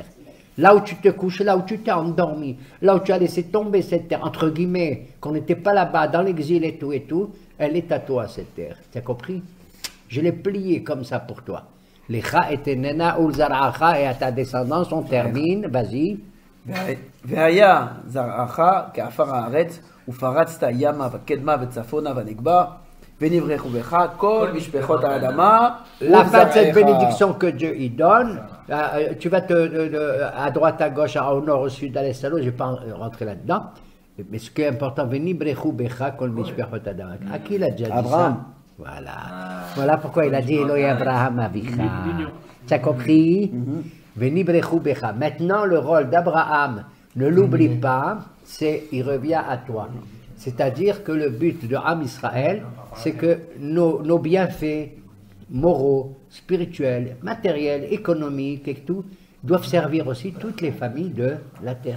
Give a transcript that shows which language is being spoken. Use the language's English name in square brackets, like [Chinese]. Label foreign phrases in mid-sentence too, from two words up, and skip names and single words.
[French] Là où tu te couches, là où tu t'es endormi, là où tu as laissé tomber cette terre, entre guillemets, qu'on n'était pas là-bas, dans l'exil et tout, elle est à toi cette terre. Tu as compris? Je l'ai pliée comme ça pour toi. [Hebrew] לך אתננה ולזרעך [French] et à ta descendance, on termine, vas-y. [Hebrew] והיה זרעך כעפר הארץ, ופרצת ימה וקדמה וצפונה ונגבה, ונברכו בך כל משפחות האדמה. [French] La fin de cette bénédiction que Dieu y donne, tu vas à droite, à gauche, au nord, au sud, à l'est, à l'ouest, je ne vais pas rentrer là-dedans. Mais ce qui est important, [Hebrew] ונברכו בך כל משפחות אדם. [French] À qui il a déjà dit Abraham. ça? Voilà. Voilà pourquoi il a dit Elohi Abraham Avicha. Tu as compris? [Hebrew] ונברכו בך. [French] Maintenant, le rôle d'Abraham, ne l'oublie pas, il revient à toi. C'est-à-dire que le but de Am Israël, c'est que nos bienfaits moraux, spirituels, matériels, économiques et tout, doivent servir aussi toutes les familles de la terre.